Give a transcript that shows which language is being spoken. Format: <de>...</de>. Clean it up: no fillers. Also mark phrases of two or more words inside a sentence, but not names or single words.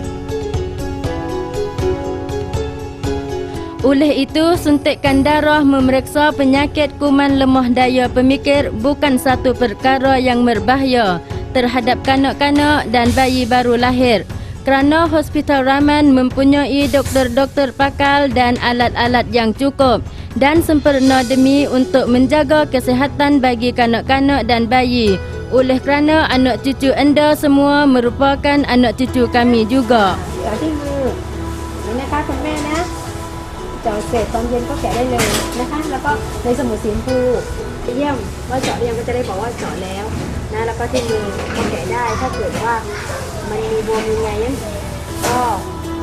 <ms>Oleh itu, suntikan darah memeriksa penyakit kuman lemah daya pemikir bukan satu perkara yang berbahaya terhadap kanak-kanak dan bayi baru lahir, kerana Hospital Rahman mempunyai doktor-doktor pakal dan alat-alat yang cukup dan sempurna demi untuk menjaga kesihatan bagi kanak-kanak dan bayi. Oleh kerana anak cucu anda semua merupakan anak cucu kami juga.</ms> <th>เจาะที่มือนี่นะคะคุณแม่นะเจาะเสร็จตอนเย็นก็แกะได้เลยนะคะแล้วก็ในสมุดสีชมพูไปเยี่ยมว่าเจาะหรือยังก็จะได้บอกว่าเจาะแล้วนะแล้วก็ที่มือก็แกะได้ถ้าเกิดว่ามันมีบวมยังไงก็</th>